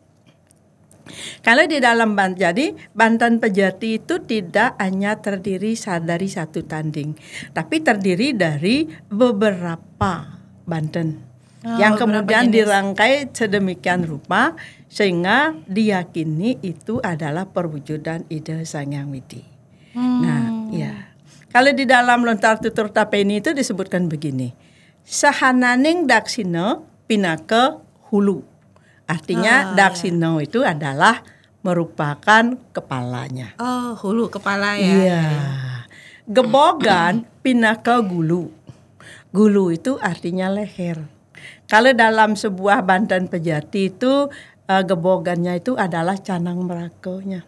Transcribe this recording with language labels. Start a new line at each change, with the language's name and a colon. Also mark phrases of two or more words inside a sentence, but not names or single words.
Indonesian: Kalau di dalam jadi Banten Pejati itu tidak hanya terdiri dari satu tanding, tapi terdiri dari beberapa Banten. Yang kemudian dirangkai sedemikian rupa sehingga diyakini itu adalah perwujudan ide Sang Hyang Widi. Nah, ya. Kalau di dalam lontar tutur tapeni itu disebutkan begini.
Kawi: Sahananing daksina pinaka hulu.
Indonesian: Artinya daksina itu adalah merupakan kepalanya. Oh, hulu kepala ya.
Kawi: Iya. Gebogan pinaka gulu.
Indonesian: Gulu itu artinya leher. Kalau dalam sebuah Banten Pejati itu gebogannya itu adalah canang merakonya.